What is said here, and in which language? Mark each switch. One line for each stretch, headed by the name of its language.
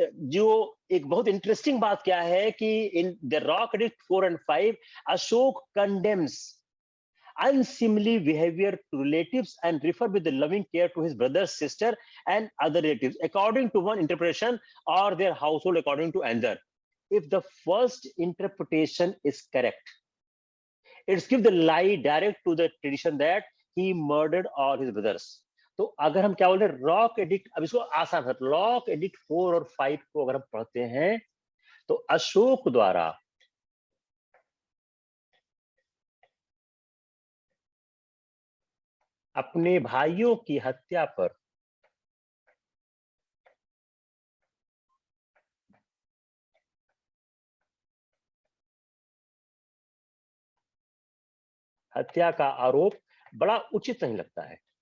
Hindi: जो एक बहुत इंटरेस्टिंग बात क्या है कि
English: In the rock edict 4 और 5 Ashoka condemns unseemly behavior to relatives and refer with the loving care to his brother, sister and other relatives according to one interpretation, or their household according to another. If the first interpretation is correct, it's give the lie direct to the tradition that he murdered all his brothers.
Hindi: तो अगर हम क्या बोलते हैं rock edict, अब इसको आसान है, रॉक एडिक्ट 4 और 5 को अगर हम पढ़ते हैं तो अशोक द्वारा अपने भाइयों की हत्या पर हत्या का आरोप बड़ा उचित नहीं लगता है।